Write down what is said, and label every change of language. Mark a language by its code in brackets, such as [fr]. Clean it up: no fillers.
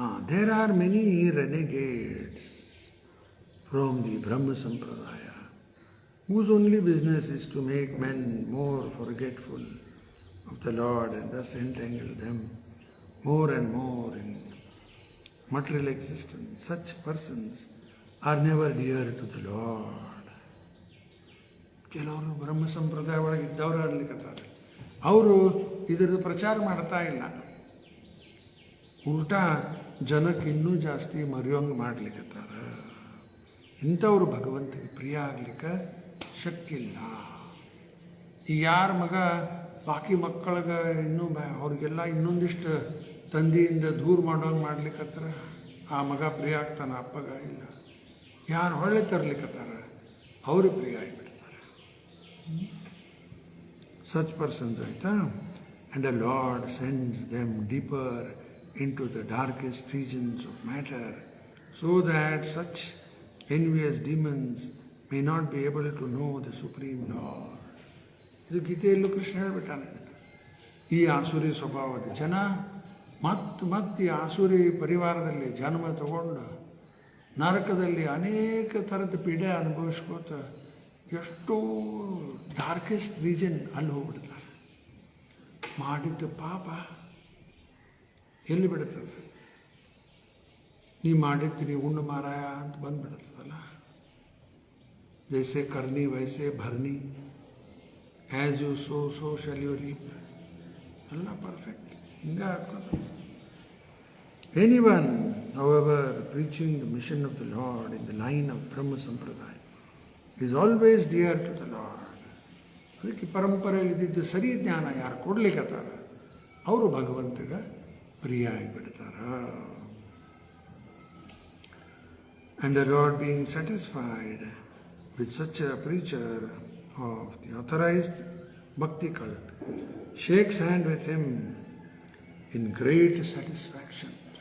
[en] There are many renegades from the Brahma Sampradaya whose only business is to make men more forgetful of the Lord and thus entangle them more and more in material existence. Such persons are never dear to the Lord. [kn] ಕೆಲವರು ಬ್ರಹ್ಮ ಸಂಪ್ರದಾಯ ಒಳಗೆ ಇದ್ದವರು ಅನ್ಲಿಕ್ಕತ್ತಾರೆ. ಅವರು ಇದರದ್ದು ಪ್ರಚಾರ ಮಾಡ್ತಾ ಇಲ್ಲ, ಉಲ್ಟಾ ಜನಕ್ಕೆ ಇನ್ನೂ ಜಾಸ್ತಿ ಮರೆಯೋಂಗೆ ಮಾಡ್ಲಿಕ್ಕತ್ತಾರ. ಇಂಥವ್ರು ಭಗವಂತನಿಗೆ ಪ್ರಿಯ ಆಗ್ಲಿಕ್ಕೆ ಶಕ್ಕಿಲ್ಲ. ಈ ಯಾರ ಮಗ ಬಾಕಿ ಮಕ್ಕಳಿಗೆ ಇನ್ನೂ ಅವ್ರಿಗೆಲ್ಲ ಇನ್ನೊಂದಿಷ್ಟು ತಂದೆಯಿಂದ ದೂರ ಮಾಡೋಂಗೆ ಮಾಡ್ಲಿಕ್ಕತ್ತಾರ, ಆ ಮಗ ಪ್ರಿಯ ಆಗ್ತಾನ, ಅಪ್ಪಗ ಇಲ್ಲ. ಯಾರು ಹೊಳ್ಳೆ ತರ್ಲಿಕ್ಕತ್ತಾರ ಅವರು ಪ್ರಿಯ ಆಗಿಬಿಡ್ತಾರೆ. [en] Such persons, [kn] ಆಯ್ತಾ? [en] And the Lord sends them deeper into the darkest regions of matter, so that such envious demons may not be able to know the Supreme Lord. [kn] ಇದು ಗೀತೆಯಲ್ಲೂ ಕೃಷ್ಣ ಹೇಳ್ಬಿಟ್ಟಾನೆ. ಈ ಆಸುರಿ ಸ್ವಭಾವದ ಜನ ಮತ್ತೆ ಈ ಆಸುರಿ ಪರಿವಾರದಲ್ಲಿ ಜನ್ಮ ತಗೊಂಡು ನರಕದಲ್ಲಿ ಅನೇಕ ಥರದ ಪೀಡೆ ಅನುಭವಿಸ್ಕೋತ ಎಷ್ಟೋ ಡಾರ್ಕೆಸ್ಟ್ ರೀಜನ್ ಅಲ್ಲಿ ಹೋಗ್ಬಿಡ್ತಾರೆ. ಮಾಡಿದ್ದ ಪಾಪ ಎಲ್ಲಿ ಬಿಡುತ್ತದೆ? ನೀ ಮಾಡಿದ್ದು ನೀವು ಉಂಡು ಮಾರಾಯ ಅಂತ ಬಂದುಬಿಡುತ್ತದಲ್ಲ. [hi] ಜೈಸೆ ಕರ್ನಿ ವೈಸೆ ಭರ್ನಿ, [en] As you sow shall you reap. [kn] ಎಲ್ಲ ಪರ್ಫೆಕ್ಟ್ ಹಿಂಗೆ ಹಾಕೋದು. [en] Anyone, however, preaching the mission of the Lord in the line of Brahma Sampradaya is always dear to the Lord. [kn] ಅದಕ್ಕೆ ಪರಂಪರೆಯಲ್ಲಿ ಇದ್ದಿದ್ದು ಸರಿ ಜ್ಞಾನ ಯಾರು ಕೊಡ್ಲಿಕ್ಕತ್ತಾರ ಅವರು ಭಗವಂತಗೆ ಪ್ರಿಯ ಆಗಿಬಿಡ್ತಾರ. [en] And the Lord being satisfied with such a preacher of the authorized bhakti cult shakes hand with him in great satisfaction.